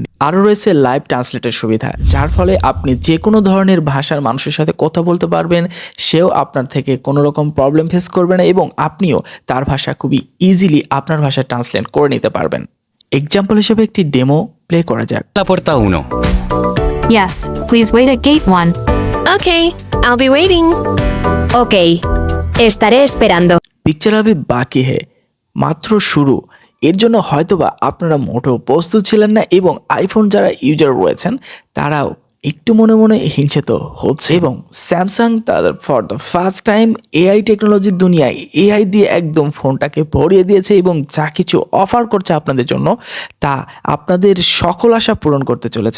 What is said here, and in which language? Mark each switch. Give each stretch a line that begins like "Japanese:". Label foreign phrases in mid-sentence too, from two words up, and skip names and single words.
Bangla: আরও রয়েছে
English: live translate
Bangla: সুবিধা, যার ফলে আপনি যে কোনো ধরনের ভাষার মানুষের সাথে কথা বলতে পারবেন, সেও আপনার থেকে কোনো রকম
English: problem face
Bangla: করবে না এবং আপনিও তার ভাষা খুবই ইজিলি আপনার ভাষায় ট্রান্সলেট করে নিতে পারবেন। এক্সাম্পল হিসেবে একটি
English: demo play
Bangla: করা যাক।
Spanish: La puerta 1.
English: Yes, please wait at gate 1. Okay, I'll be waiting.
Spanish: Okay, estaré esperando.
Bangla: পিকচার হবে বাকি হে, মাত্র শুরু। এর জন্য হয়তোবা আপনারা মোটেও প্রস্তুত ছিলেন না এবং আইফোন যারা ইউজার রয়েছেন তারাও একটু মনে মনে হিংসিত হচ্ছে। এবং স্যামসাং তাদের
English: for the first time AI technology
Bangla: দুনিয়ায় এআই দিয়ে একদম ফোনটাকে ভরিয়ে দিয়েছে এবং যা কিছু অফার করছে আপনাদের জন্য তা আপনাদের সকল আশা পূরণ করতে চলেছে।